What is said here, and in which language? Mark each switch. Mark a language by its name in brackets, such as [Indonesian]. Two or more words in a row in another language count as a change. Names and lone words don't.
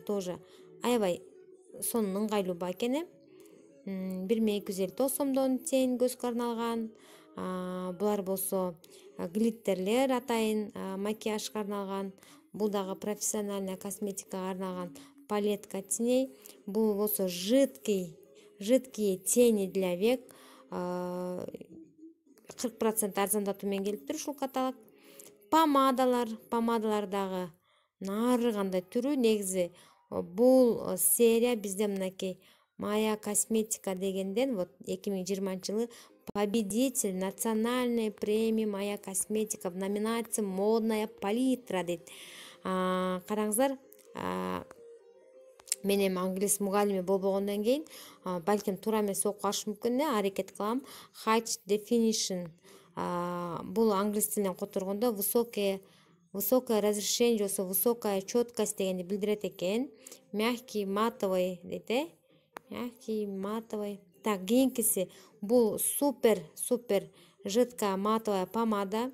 [Kyrgyz] Тоже аябай сонун ыңгайлуу баа экен. 1259 сомдон тең көзгө арналган. Булар болсо глиттерлер атайын макияжга арналган. Бул дагы профессиональная косметикага арналган [Russian] палетка теней. [Kyrgyz] Бул болсо [Russian] жидкие тени для век. [Kyrgyz] 40% арзандатуу менен келиптир ушул каталог. Помадалар дагы нары кандай түрү. Негизи бул серия бизде мынакей Моя косметика дегенден, [Russian] вот 2020 победитель национальной премии Моя косметика в номинации модная палитра дейт. [Kyrgyz] Караңыздар, мен эми англис мугалими болбогондон кийин балким туура эмес окуп калыш мүмкүн, аракет кылам. [English] High definition, [Kyrgyz] бул англис тилинен которгондо [Russian] высокое разрешение [Kyrgyz] болсо [Russian] высокая четкость [Kyrgyz] дегенди билдирет экен. [Russian] Мягкий матовый дейт, мягкий матовый. Так, [Kyrgyz] кийинкиси бул [Russian] супер жидкая матовая помада.